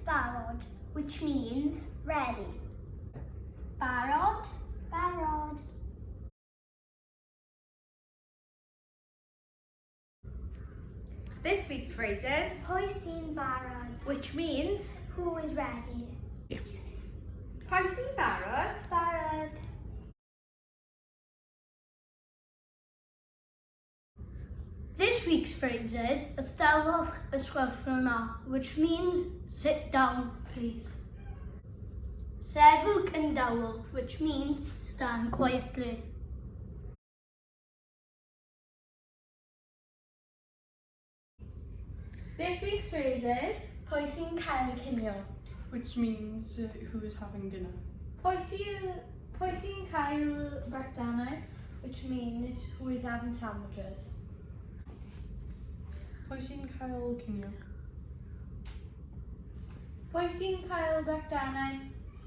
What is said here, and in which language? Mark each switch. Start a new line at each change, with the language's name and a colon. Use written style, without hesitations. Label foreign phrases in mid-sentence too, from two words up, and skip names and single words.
Welsh: Barod,
English: which means ready.
Welsh: Barod, Barod.
English: This week's phrase is
Welsh: Pwy sy'n barod,
English: which means who is ready.
Welsh: pwy sy'n barod? Barod.
English: This week's phrase is Eisteddwch, which means sit down, please.
Welsh: Sefwch and dawel,
English: which means stand quietly. This week's phrase is
Welsh: Pwy sy'n cael, cinio.
English: Which means who is having dinner.
Welsh: pwy sy'n cael brechdanau,
English: Which means who is having sandwiches.
Welsh: Pwy sy'n cael cinio? pwy sy'n cael brechdanau,